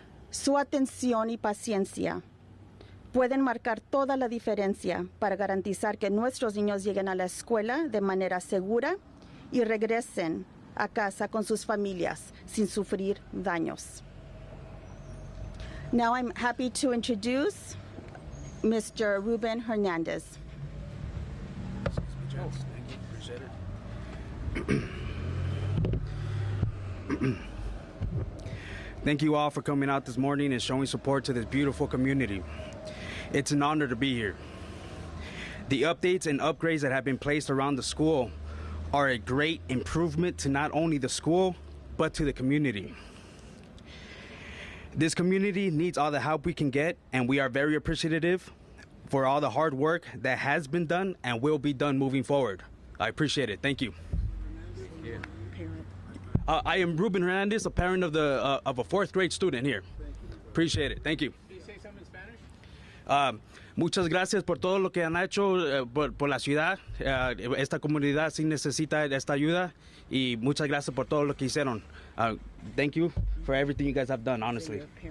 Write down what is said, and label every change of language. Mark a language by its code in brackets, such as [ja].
[es] Su atención y paciencia pueden marcar toda la diferencia para garantizar que nuestros niños lleguen a la escuela de manera segura y regresen a casa con sus familias sin sufrir daños. [en] Now I'm happy to introduce Mr. Ruben Hernandez. Thank you all for coming out this morning and showing support to this beautiful community. It's an honor to be here. The updates and upgrades that have been placed around the school are a great improvement to not only the school, but to the community. This community needs all the help we can get, and we are very appreciative for all the hard work that has been done and will be done moving forward. I appreciate it. Thank you. I am Ruben Hernandez, a parent of a fourth grade student here. Appreciate it. Thank you. Can you say something in Spanish? [es] Muchas gracias por todo lo que han hecho por la ciudad. Esta comunidad sí necesita esta ayuda y muchas gracias por todo lo que hicieron. [en] Thank you for everything you guys have done, honestly.